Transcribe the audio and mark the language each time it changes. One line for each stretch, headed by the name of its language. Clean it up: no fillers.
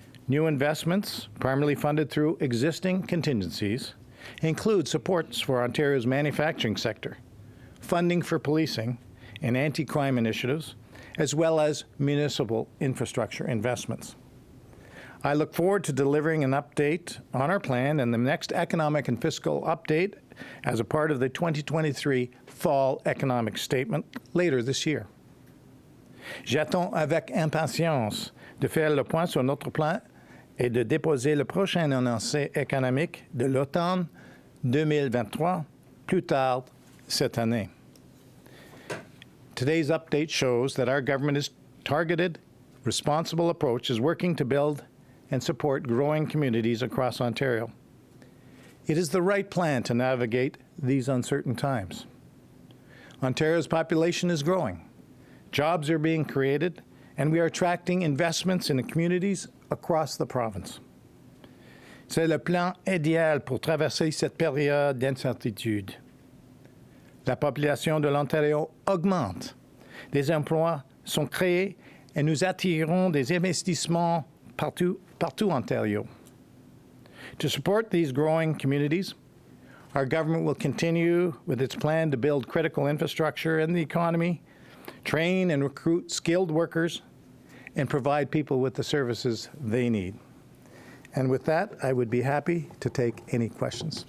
English: New investments, primarily funded through existing contingencies, include supports for Ontario's manufacturing sector, funding for policing and anti-crime initiatives, as well as municipal infrastructure investments. I look forward to delivering an update on our plan and the next economic and fiscal update as a part of the 2023 Fall Economic Statement later this year.
French: J'attends avec impatience de faire le point sur notre plan et de déposer le prochain énoncé économique de l'automne 2023 plus tard cette année.
English: Today's update shows that our government's targeted, responsible approach is working to build and support growing communities across Ontario. It is the right plan to navigate these uncertain times. Ontario's population is growing, jobs are being created, and we are attracting investments in the communities across the province.
French: C'est le plan idéal pour traverser cette période d'incertitude. La population de l'Ontario augmente, des emplois sont créés et nous attirons des investissements partout en Ontario.
English: To support these growing communities, our government will continue with its plan to build critical infrastructure in the economy, train and recruit skilled workers, and provide people with the services they need. And with that, I would be happy to take any questions.